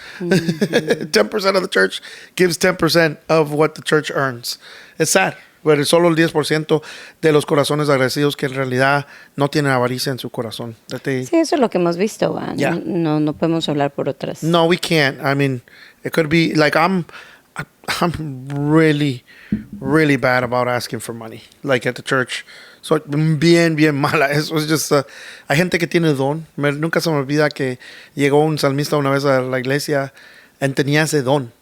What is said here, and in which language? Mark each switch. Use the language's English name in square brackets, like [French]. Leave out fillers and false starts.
[English] 10% of the church gives 10% of what the church earns. It's sad, [Spanish] pero es solo el 10% de los corazones agradecidos que en realidad no tienen avaricia en su corazón. Sí, eso es lo que hemos visto. ¿Va? [English] Yeah. [Spanish] No podemos hablar por otras. [English] No, we can't. I mean, it could be like I'm really, really bad about asking for money, like at the church. [Spanish] So, bien mala. Eso es just, hay gente que tiene don. Nunca se me olvida que llegó un salmista una vez a la iglesia y tenía ese don.